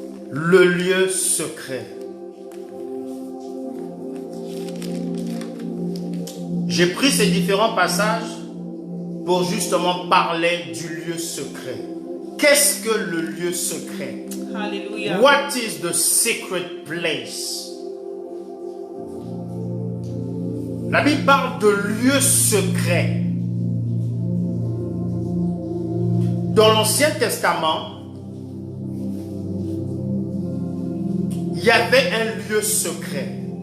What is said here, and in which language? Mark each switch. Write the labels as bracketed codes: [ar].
[fr] Le lieu secret. J'ai pris ces différents passages pour justement parler du lieu secret. Qu'est-ce que le lieu secret? Alléluia. [en] What is the secret place? [fr] La Bible parle de lieu secret. Dans l'Ancien Testament, il y avait un lieu secret.